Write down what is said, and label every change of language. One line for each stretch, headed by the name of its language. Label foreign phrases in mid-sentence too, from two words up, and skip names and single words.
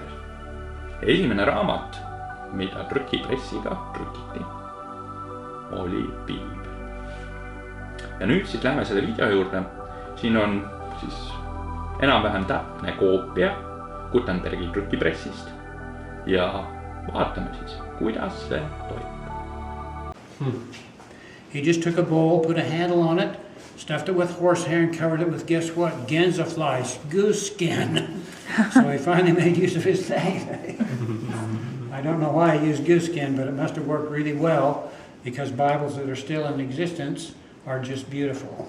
Estonian: Esimene raamat, mida trükipressiga trükiti, oli Piibel. Ja nüüd siis lähme selle video juurde. Siin on siis enam-vähem täpne koopia Gutenbergi trükipressist ja vaatame siis, kuidas see toimub.
English: He just took a bowl, put a handle on it, stuffed it with horsehair and covered it with, guess what? Gänzefly, goose skin. So he finally made use of his thing. I don't know why he used goose skin, but it must have worked really well because Bibles that are still in existence are just beautiful.